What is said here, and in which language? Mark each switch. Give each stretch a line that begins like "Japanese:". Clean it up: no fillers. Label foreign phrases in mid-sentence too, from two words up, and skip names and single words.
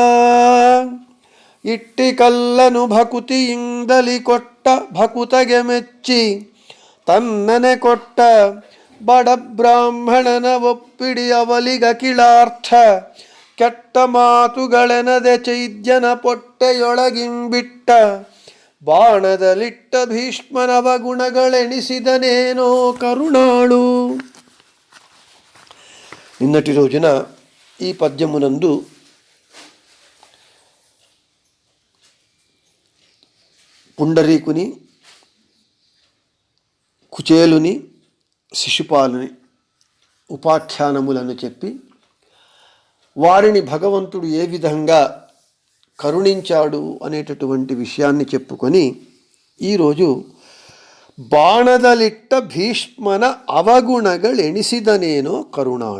Kannada: ಇಟ್ಟಿ ಕಲ್ಲನು ಭಕುತಿಯಿಂದಲಿ ಕೊಟ್ಟ ಭಕುತಗೆ ಮೆಚ್ಚಿ ತನ್ನನೆ ಕೊಟ್ಟ ಬಡ ಬ್ರಾಹ್ಮಣನ ಒಪ್ಪಿಡಿ ಅವಲಿಗ ಕಿಳಾರ್ಥ ಕೆಟ್ಟ ಮಾತುಗಳೆನದೆ ಚೈದ್ಯನ ಪೊಟ್ಟೆಯೊಳಗಿಂಬಿಟ್ಟ ಬಾಣದಲಿಟ್ಟ ಭೀಷ್ಮನವ ಗುಣಗಳೆಣಿಸಿದನೇನೋ ಕರುಣಾಳು.
Telugu: నిన్నటి రోజున ఈ పద్యమునందు పుండరీకుని, కుచేలుని, శిశుపాలుని ఉపాఖ్యానములను చెప్పి వారిని భగవంతుడు ఏ విధంగా కరుణించాడు అనేటటువంటి విషయాన్ని చెప్పుకొని ఈరోజు
Kannada: ಬಾಣದಲಿಟ್ಟ ಭೀಷ್ಮನ ಅವಗುಣಗಳೆಣಿಸಿದನೇನೋ ಕರುಣಾಳು.